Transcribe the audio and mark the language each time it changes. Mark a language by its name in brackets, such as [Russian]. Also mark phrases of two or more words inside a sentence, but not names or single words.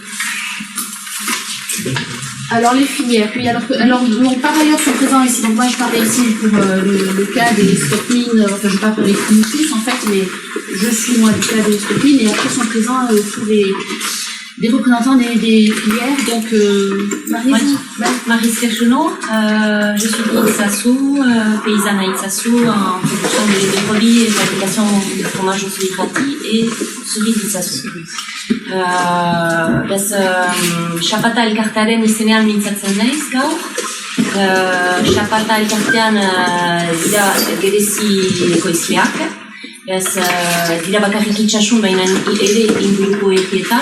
[French] Alors les filières, puis alors donc, par ailleurs sont présents ici, donc moi je parlais ici pour le cas des stock-mines, enfin je ne vais pas parler de nous tous en fait, mais je suis moi du cas des stock-mines et après sont présents tous des représentants des filières, donc Marie Sergenot, je suis d'Itsassou, paysanne à Itsassou, en production de lait de brebis et fabrication de fromage au suirati et cerise d'Itsassou. [Basque] Xapata elkartearen izenean mintzatzen naiz gaur. Xapata elkartean dira gerezi ekoizleak. Dira bakarrik itsasun, baina ere inguruko herrietan.